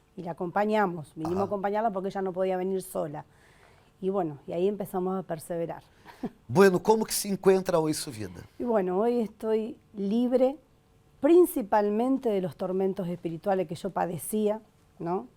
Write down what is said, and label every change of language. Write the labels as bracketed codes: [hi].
[es] y la acompañamos, vinimos Ajá. a acompañarla porque ella no podía venir sola. Y bueno, y ahí empezamos a perseverar. [pt] Bueno, como que se encontra hoje sua vida? [es] Y bueno, hoy estoy libre principalmente de los tormentos espirituales que yo padecía, ¿no?